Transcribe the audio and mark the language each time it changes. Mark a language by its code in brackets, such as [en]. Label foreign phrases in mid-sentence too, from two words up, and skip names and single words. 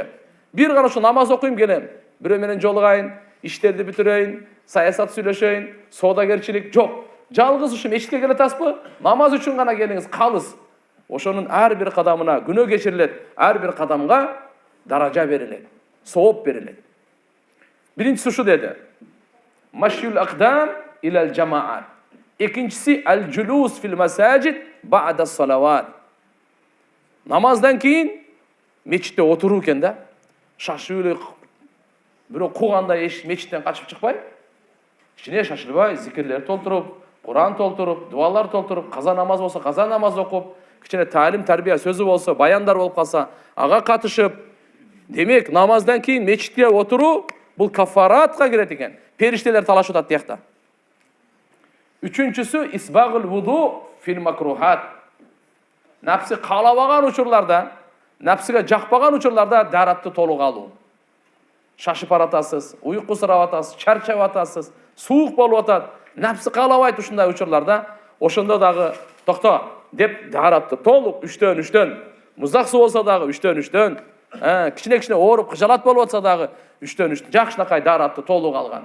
[ky] Бир гана ушу намаз окуйм келем, бирөө менен жолугайын, иштерди бүтүрөйүн, саясат сүйлөшөйүн, соодагерчилик жок. Жалгыз ушу мечитке келе атасызбы? Намаз үчүн гана келиңиз, калыс. Ошонун ар бир кадамына күнөө кечирилет, ар бир кадамга даража берилет, сооп берилет. Биринчиси ушу деди. [ar] المشي الأقدام إلى الجماعات. Экинчиси الجلوس في المساجد بعد الصلوات. [ky] Намаздан кийин мечитте отуруу экен да. Шашып эле бирөө куугандай эш мечиттен качып чыкпай, ичине шашылбай, зикирлер толтуруп, Куран толтуруп, дуалар толтуруп, каза намаз болсо каза намаз окуп, кичине талим тарбия сөзү болсо, баяндар болуп калса, ага катышып, демек намаздан кийин мечитте отуруу бул каффаратка кирет экен. Периштелер талашып атат диякта. [ar] Үчүнчүсү إسباغ الوضوء في المكاره. [ky] Напсы каалабаган учурларда, напсыга жакпаган учурларда даратты толук алуу. Шашып баратасыз, уйку сурап атасыз, чарчап атасыз, суук болуп атат. Напсы каалабайт ушундай учурларда, ошондо дагы токто деп даратты толук 3-3, муздак суу болсо дагы 3-3, кичине ооруп кыжалат болуп атса дагы 3-3, жакшынакай даратты толук алган.